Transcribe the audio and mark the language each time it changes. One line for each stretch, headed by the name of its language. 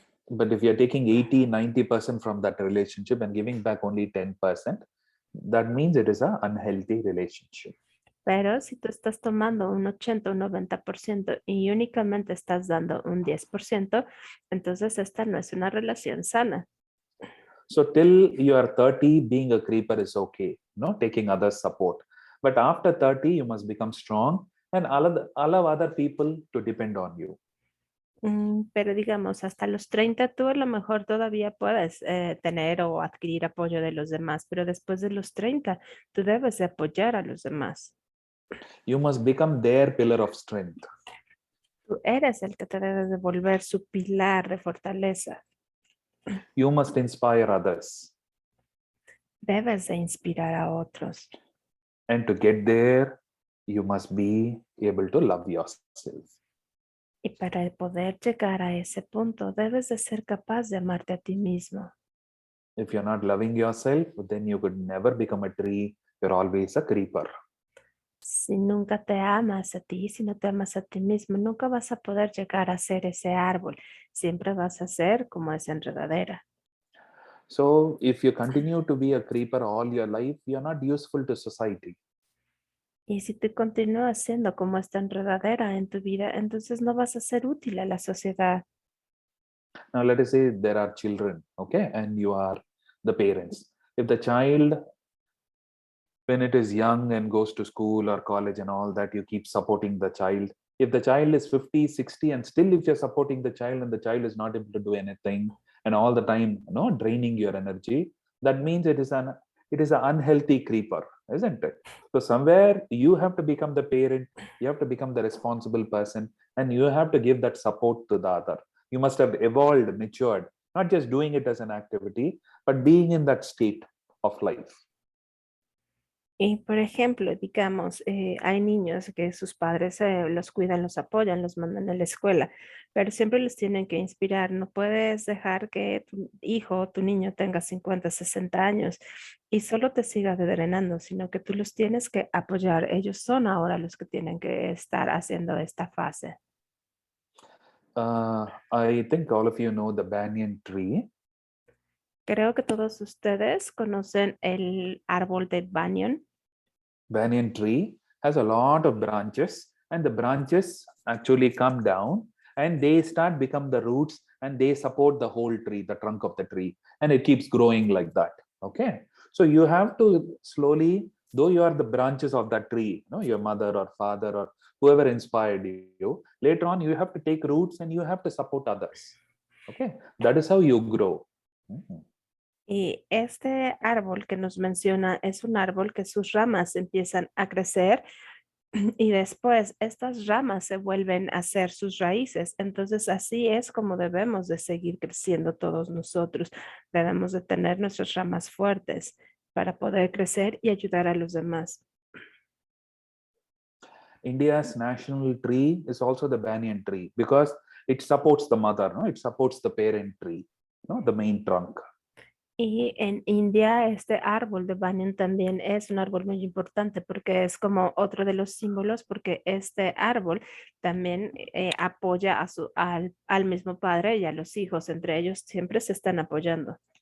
English: But if you're taking 80, 90% from that relationship and giving back only 10%, that means it is an unhealthy relationship.
Spanish: Pero si tú estás tomando un 80 o un 90% y únicamente estás dando un 10%, entonces esta no es una relación sana.
English: So till you are 30, being a creeper is okay, no, taking others' support. But after 30, you must become strong and allow other people to depend on you.
Spanish: Pero digamos, hasta los 30 tú a lo mejor todavía puedes tener o adquirir apoyo de los demás, pero después de los 30 tú debes de apoyar a los demás.
English: You must become their pillar of strength.
Spanish: Tú eres el que te debe de volver su pilar de fortaleza.
English: You must inspire others.
Spanish: Debes de inspirar a otros.
English: And to get there, you must be able to love yourself.
Spanish: Y para poder llegar a ese punto, debes de ser capaz de amarte a ti mismo.
English: If you're not loving yourself, then you could never become a tree. You're always a creeper.
Spanish: Si nunca te amas a ti, si no te amas a ti mismo, nunca vas a poder llegar a ser ese árbol. Siempre vas a ser como esa enredadera.
English: So if you continue to be a creeper all your life, you're not useful to society.
Spanish: Y si tú continúas siendo como esta enredadera en tu vida, entonces no vas a ser útil a la sociedad.
English: Now let us say there are children, okay, and you are the parents. If the child When it is young and goes to school or college and all that, you keep supporting the child. If the child is 50, 60, and still if you're supporting the child and the child is not able to do anything and all the time, draining your energy, that means it is an unhealthy creeper, isn't it? So somewhere you have to become the parent, you have to become the responsible person, and you have to give that support to the other. You must have evolved, matured, not just doing it as an activity, but being in that state of life.
Spanish: Y por ejemplo, digamos, hay niños que sus padres los cuidan, los apoyan, los mandan a la escuela, pero siempre los tienen que inspirar. No puedes dejar que tu hijo o tu niño tenga 50, 60 años y solo te siga drenando, sino que tú los tienes que apoyar. Ellos son ahora los que tienen que estar haciendo esta fase.
English: I think all of you know the banyan tree.
Spanish: Creo que todos ustedes conocen el árbol de banyan.
English: Banyan tree has a lot of branches, and the branches actually come down and they start become the roots, and they support the whole tree, the trunk of the tree, and it keeps growing like that. Okay, so you have to slowly, though you are the branches of that tree, your mother or father or whoever inspired you, later on you have to take roots and you have to support others. Okay, that is how you grow.
Spanish: Y este árbol que nos menciona es un árbol que sus ramas empiezan a crecer y después estas ramas se vuelven a ser sus raíces. Entonces así es como debemos de seguir creciendo todos nosotros. Debemos de tener nuestras ramas fuertes para poder crecer y ayudar a los demás.
English: India's national tree is also the banyan tree because it supports the mother, it supports the parent tree, the main trunk.
Spanish: Y en India este árbol de banyan también es un árbol muy importante porque es como otro de los símbolos, porque este árbol también apoya al mismo padre y a los hijos. Entre ellos siempre se están apoyando.